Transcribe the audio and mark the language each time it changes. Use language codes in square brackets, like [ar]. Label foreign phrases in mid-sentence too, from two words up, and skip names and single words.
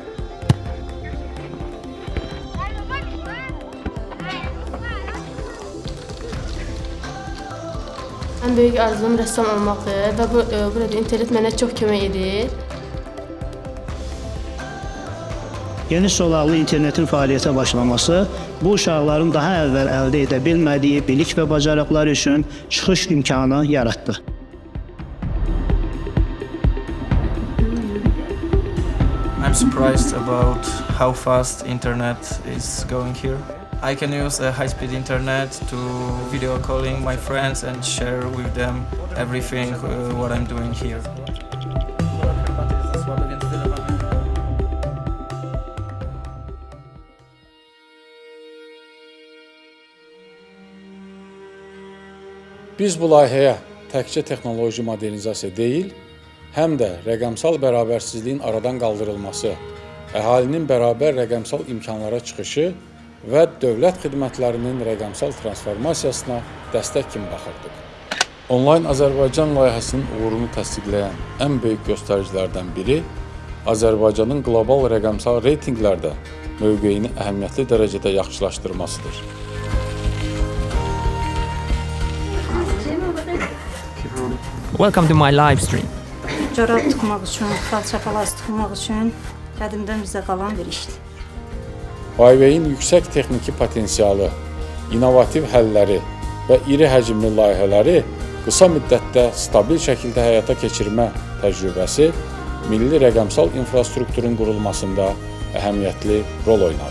[az] Ən böyük arzum rəssam olmaqdır və burada internet mənə çox kömək edir. Geniş zolaqlı internetin fəaliyyətə başlaması bu uşaqların daha əvvəl əldə edə bilmədiyi bilik və bacarıqlar üçün çıxış imkanı yaratdı. [en] I'm surprised about how fast internet is going here. I can use a high-speed internet to video calling my friends and share with them everything what I'm doing here. [az] Biz bu layihəyə təkcə texnoloji modernizasiya deyil, həm də rəqəmsal bərabərsizliyin aradan qaldırılması, əhalinin bərabər rəqəmsal imkanlara çıxışı və dövlət xidmətlərinin rəqəmsal transformasiyasına dəstək kimi baxırdıq. Online Azərbaycan layihəsinin uğurunu təsdiqləyən ən böyük göstəricilərdən biri Azərbaycanın qlobal rəqəmsal reytinqlərdə mövqeyini əhəmiyyətli dərəcədə yaxşılaşdırmasıdır. [en] Welcome to my live stream. [az] Corab tıxmaq üçün, xalça palaz tıxmaq üçün qədimdən bizə qalan bir işdir. Huawei-in yüksək texniki potensialı, innovativ həlləri və iri həcmli layihələri qısa müddətdə stabil şəkildə həyata keçirmə təcrübəsi milli rəqəmsal infrastrukturun qurulmasında əhəmiyyətli rol oynadı.